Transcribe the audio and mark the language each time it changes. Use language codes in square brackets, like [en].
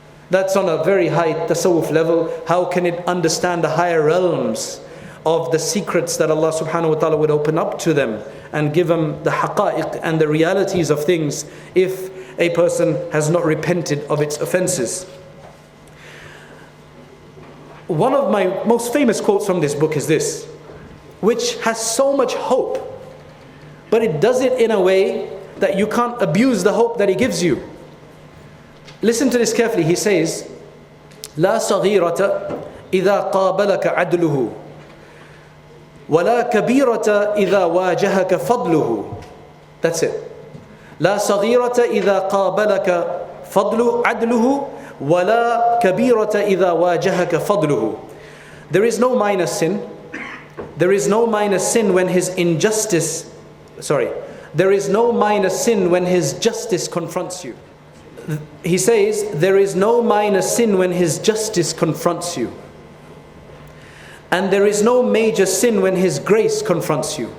[en] That's on a very high tasawwuf level. How can it understand the higher realms of the secrets that Allah subhanahu wa ta'ala would open up to them and give them the haqa'iq and the realities of things if a person has not repented of its offenses? One of my most famous quotes from this book is this, which has so much hope, but it does it in a way that you can't abuse the hope that he gives you. Listen to this carefully. He says, [ar] لا صغيرة إذا قابلك عدله ولا كبيرة إذا واجهك فضله. [en] That's it. [ar] لا صغيرة إذا قابلك عدله ولا كبيرة إذا واجهك فضله. [en] There is no minor sin. There is no minor sin when his injustice, there is no minor sin when his justice confronts you. He says, there is no minor sin when his justice confronts you. And there is no major sin when his grace confronts you.